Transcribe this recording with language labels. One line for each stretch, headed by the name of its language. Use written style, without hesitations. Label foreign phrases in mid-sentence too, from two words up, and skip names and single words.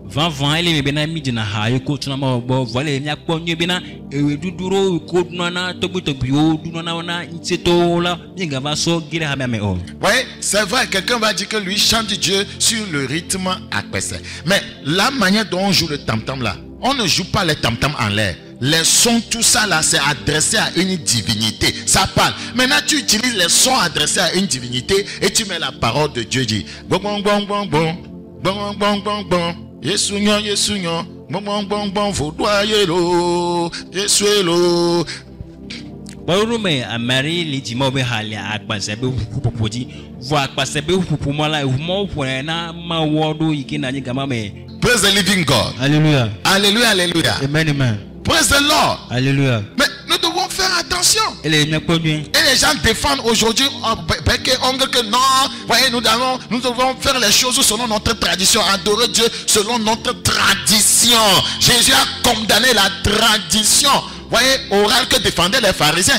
French: Ouais, c'est vrai, quelqu'un va dire que lui chante Dieu sur le rythme Akpese. Mais la manière dont on joue le tam-tam là, on ne joue pas les tam-tam en l'air. Les sons, tout ça là, c'est adressé à une divinité. Ça parle. Maintenant, tu utilises les sons adressés à une divinité et tu mets la parole de Dieu. Dit bon, bon, bon, bon, bon, bon, bon, bon, bon.
Ewe: Yesunyo, Yesunyo, bon, bon, bon, bon, vaudoyelo, Yesuelo.
English: Praise the living God.
French: Alléluia. Alléluia, alléluia. Amen, amen.
English: Praise the Lord.
French: Alléluia. Mais nous devons faire attention. Et les gens défendent aujourd'hui que non, voyez, nous devons faire les choses selon notre tradition, adorer Dieu selon notre tradition. Jésus a condamné la tradition, voyez, orale que défendaient les pharisiens.